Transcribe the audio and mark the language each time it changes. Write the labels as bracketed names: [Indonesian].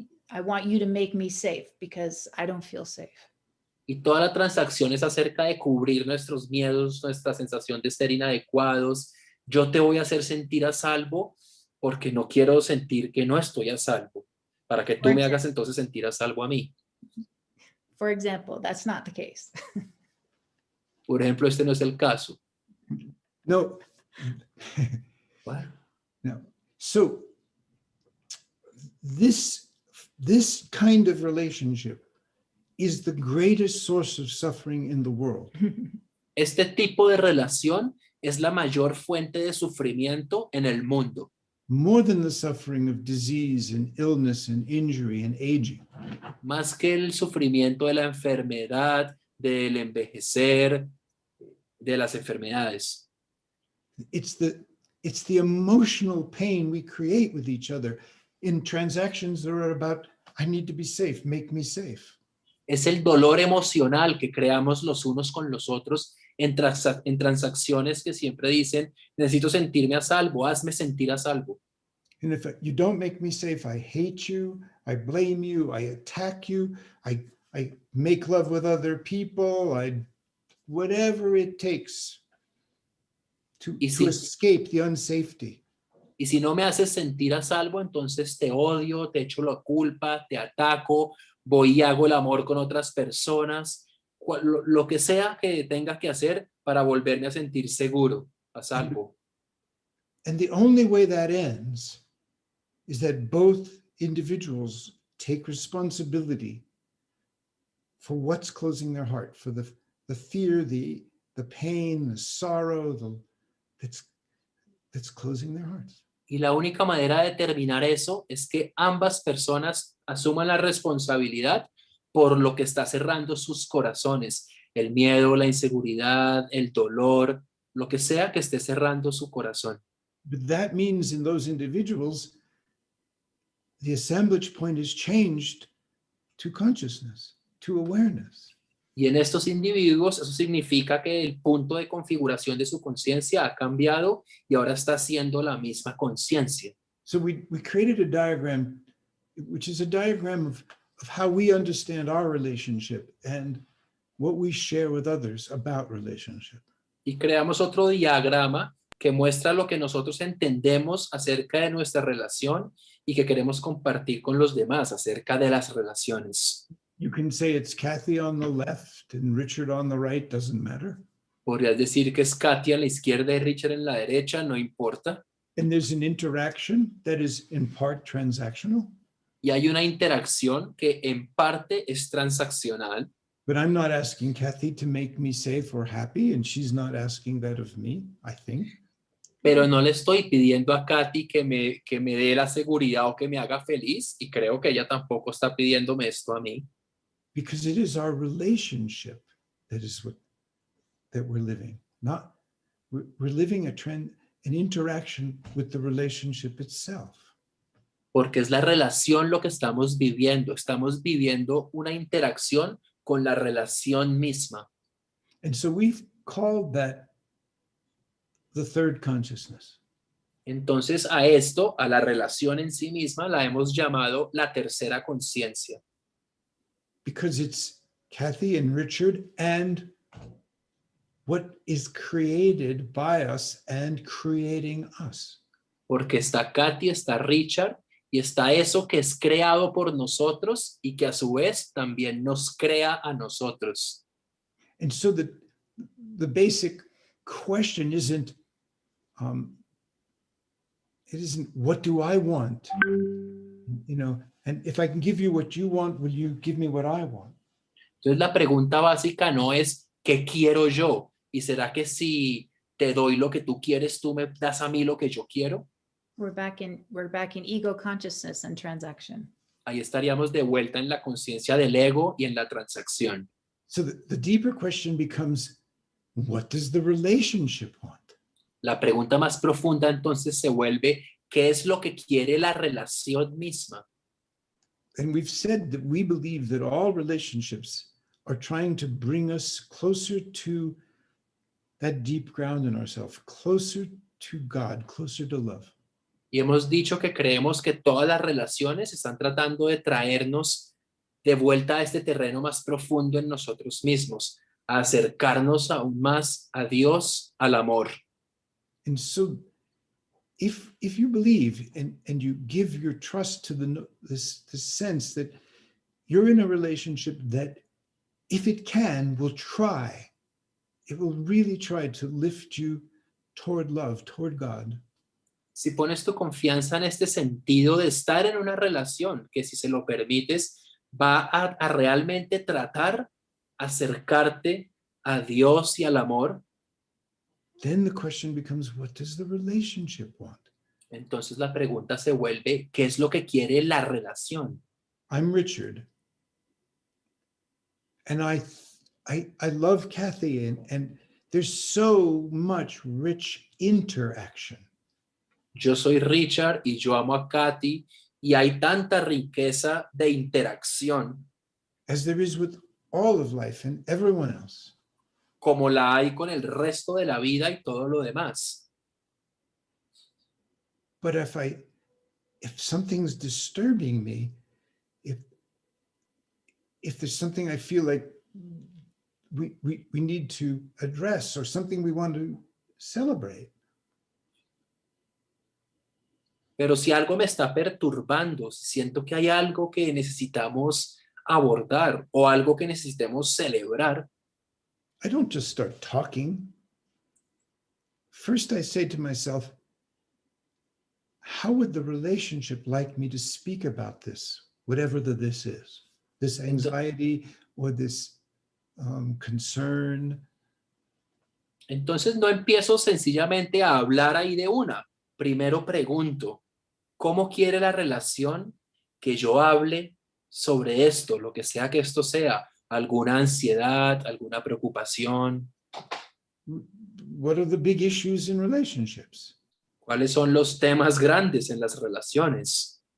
[English] I want you to make me safe because I don't feel safe. [Spanish] Y toda la transacción es acerca de cubrir nuestros miedos, nuestra sensación de ser inadecuados. Yo te voy a hacer sentir a salvo porque no quiero sentir que no estoy a salvo, para que tú me hagas entonces sentir a salvo a mí. [English] For example, that's not the case. [Spanish] Por ejemplo, este no es el caso. No. Bueno, No. [English] So this kind of relationship is the greatest source of suffering in the world. [Spanish] este tipo de relación es la mayor fuente de sufrimiento en el mundo, [English] More than the suffering of disease and illness and injury and aging. [Spanish] más que el sufrimiento de la enfermedad, del envejecer, de las enfermedades. [English] It's the emotional pain we create with each other in transactions that are about, I need to be safe, make me safe. [Spanish] Es el dolor emocional que creamos los unos con los otros en transacciones que siempre dicen, necesito sentirme a salvo, hazme sentir a salvo. [English] And if you don't make me safe, I hate you, I blame you, I attack you, I make love with other people, whatever it takes to escape the unsafety. [Spanish] Y si no me haces sentir a salvo, entonces te odio, te echo la culpa, te ataco, voy y hago el amor con otras personas, lo que sea que tenga que hacer para volverme a sentir seguro, a salvo. [English] And the only way that ends is that both individuals take responsibility for what's closing their heart, for the fear, the pain, the sorrow, that's closing their hearts. [Spanish] Y la única manera de terminar eso es que ambas personas asuman la responsabilidad por lo que está cerrando sus corazones, el miedo, la inseguridad, el dolor, lo que sea que esté cerrando su corazón. [English] But that means in those individuals, the assemblage point is changed to consciousness, to awareness. [Spanish] Y en estos individuos eso significa que el punto de configuración de su conciencia ha cambiado y ahora está haciendo la misma conciencia. [English] So we created a diagram, which is a diagram of how we understand our relationship and what we share with others about relationship. [Spanish] Y creamos otro diagrama que muestra lo que nosotros entendemos acerca de nuestra relación y que queremos compartir con los demás acerca de las relaciones. [English] You can say it's Kathy on the left and Richard on the right, doesn't matter. [Spanish] Podrías decir que es Katia en la izquierda y Richard en la derecha, no importa. [English] And there's an interaction that is in part transactional, [Spanish] Y hay una interacción que en parte es transaccional, [English] but I'm not asking Kathy to make me safe or happy, and she's not asking that of me, I think. [Spanish] pero no le estoy pidiendo a Katy que me dé la seguridad o que me haga feliz, y creo que ella tampoco está pidiéndome esto a mí, [English] Because it is our relationship that is what that we're living. Not we're living an interaction with the relationship itself. [Spanish] porque es la relación lo que estamos viviendo una interacción con la relación misma. [English] And so we've called that the third consciousness. [Spanish] Entonces a esto, a la relación en sí misma, la hemos llamado la tercera conciencia, [English] Because it's Kathy and Richard and what is created by us and creating us. [Spanish] porque está Katy, está Richard y está eso que es creado por nosotros y que a su vez también nos crea a nosotros. [English] And so the basic question isn't, it isn't what do I want? You know, and if I can give you what you want, will you give me what I want? [Spanish] Entonces la pregunta básica no es ¿qué quiero yo? ¿Y será que si te doy lo que tú quieres, tú me das a mí lo que yo quiero? [English] We're back in ego consciousness and transaction. [Spanish] Ahí estaríamos de vuelta en la conciencia del ego y en la transacción. [English] So the deeper question becomes, what does the relationship want? [Spanish] La pregunta más profunda entonces se vuelve ¿qué es lo que quiere la relación misma? [English] And we've said that we believe that all relationships are trying to bring us closer to that deep ground in ourselves, closer to God, closer to love. [Spanish] Y hemos dicho que creemos que todas las relaciones están tratando de traernos de vuelta a este terreno más profundo en nosotros mismos, a acercarnos aún más a Dios, al amor. [English] And so if you believe and you give your trust to this sense that you're in a relationship that, if it can, will try, it will really try to lift you toward love, toward God. [Spanish] Si pones tu confianza en este sentido de estar en una relación que, si se lo permites, va a realmente tratar acercarte a Dios y al amor, [English] Then the question becomes, what does the relationship want? [Spanish] entonces la pregunta se vuelve, ¿qué es lo que quiere la relación? [English] I'm Richard, and I love Kathy, and there's so much rich interaction. [Spanish] Yo soy Richard y yo amo a Katy y hay tanta riqueza de interacción [English] As there is with all of life and everyone else. [Spanish] como la hay con el resto de la vida y todo lo demás. [English] But if something's disturbing me, if there's something I feel like we need to address or something we want to celebrate, [Spanish] Pero si algo me está perturbando, si siento que hay algo que necesitamos abordar o algo que necesitemos celebrar, [English] I don't just start talking. First, I say to myself, how would the relationship like me to speak about this, whatever this is, this anxiety or this concern? [Spanish] entonces no empiezo sencillamente a hablar ahí de una. Primero pregunto, ¿cómo quiere la relación que yo hable sobre esto, lo que sea que esto sea? ¿Alguna ansiedad, alguna preocupación? [English] What are the big issues in relationships? [Spanish] ¿Cuáles son los temas grandes en las relaciones?